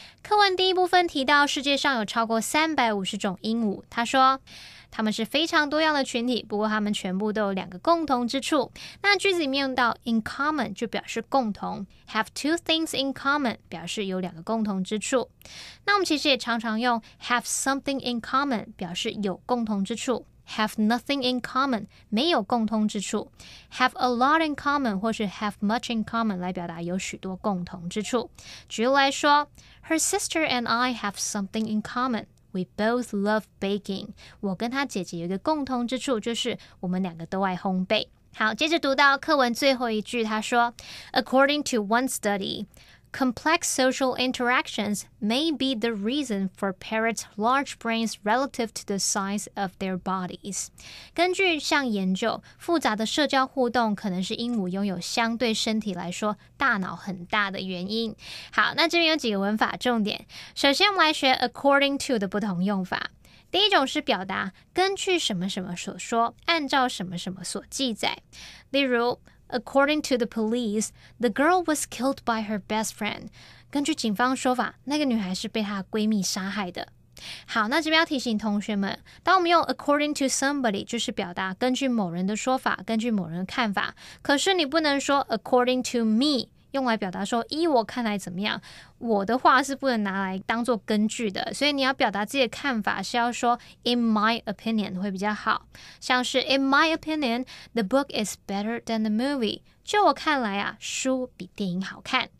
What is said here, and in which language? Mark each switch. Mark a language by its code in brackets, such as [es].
[zh] 课文第一部分提到世界上有超过350种鹦鹉，他说它们是非常多样的群体，不过它们全部都有两个共同之处。那句子里面用到 in common 就表示共同， have two things in common 表示有两个共同之处。那我们其实也常常用 have something in common 表示有共同之处， have nothing in common 没有共通之处， have a lot in common 或是 have much in common 来表达有许多共同之处。举例来说， [en] Her sister and I have something in common.We both love baking. [zh] 我跟她姐姐有一个共同之处，就是我们两个都爱烘焙。好，接着读到课文最后一句，他说 [en] According to one study, complex social interactions may be the reason for parrots' large brains relative to the size of their bodies. [zh] 根据项研究，复杂的社交互动可能是鹦鹉拥有相对身体来说大脑很大的原因。好，那这边有几个文法重点。首先我们来学 according to 的不同用法。第一种是表达根据什么什么所说，按照什么什么所记载。例如 [en] According to the police, the girl was killed by her best friend. [zh] 根据警方说法，那个女孩是被她的闺蜜杀害的。好，那这边要提醒同学们，当我们用 according to somebody 就是表达根据某人的说法，根据某人的看法，可是你不能说 according to me，用来表达说依我看来怎么样，我的话是不能拿来当做根据的，所以你要表达自己的看法是要说 [en] in my opinion 会比较好，像是 in my opinion the book is better than the movie， [zh] 就我看来啊，书比电影好看。